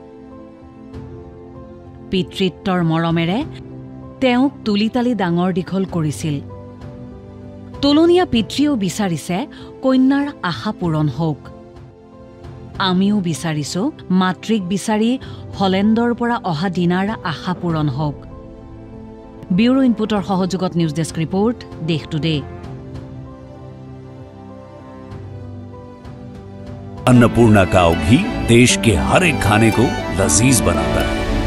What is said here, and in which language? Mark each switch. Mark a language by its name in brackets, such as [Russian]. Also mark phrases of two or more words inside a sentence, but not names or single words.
[Assamese] পিতৃত্বৰ মৰমেৰে তেওঁক তুলিতালি ডাঙৰ দীঘল কৰিছিল তোলনীয়া পিতৃয়েও বিচাৰিছে কন্যাৰ আশা পূৰণ হওক আমিও বিচাৰিছো মাতৃক বিচাৰি হলেণ্ডৰ পৰা অহা দিনাৰ আশা পূৰণ হওক ব্যুৰো ইনপুটৰ সহযোগত [English] news desk report [Assamese] দেশ টুডে [Hindi] अन्नपूर्णा काव घी देश के हर एक खाने को लजीज बनाता है